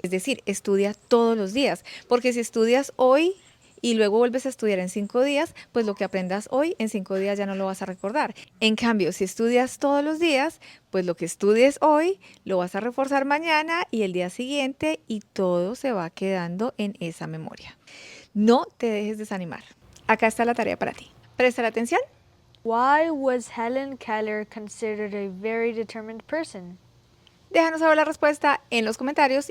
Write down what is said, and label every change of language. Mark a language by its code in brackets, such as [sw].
[es] Es decir, estudia todos los días, porque si estudias hoy y luego vuelves a estudiar en 5 días, pues lo que aprendas hoy en 5 días ya no lo vas a recordar. En cambio, si estudias todos los días, pues lo que estudies hoy lo vas a reforzar mañana y el día siguiente y todo se va quedando en esa memoria. No te dejes desanimar. Acá está la tarea para ti. Presta atención. [en] Why was Helen Keller considered a very determined person? [es] Déjanos saber la respuesta en los comentarios